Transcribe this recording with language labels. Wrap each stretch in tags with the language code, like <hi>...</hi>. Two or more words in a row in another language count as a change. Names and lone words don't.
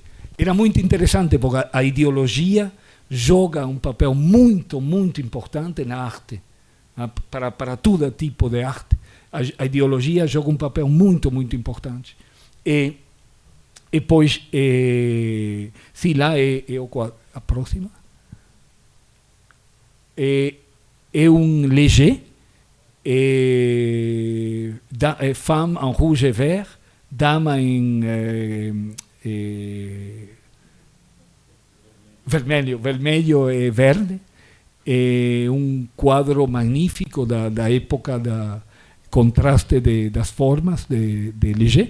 <pt>Era muito interessante porque a ideologia joga um papel muito, muito importante na arte, para todo tipo de arte. A ideologia joga um papel muito, muito importante. E depois, sim, lá é a próxima. É um Léger, Femme en rouge et vert, Dama em vermelho e verde. É um quadro magnífico da época da contraste das formas de Léger.</pt>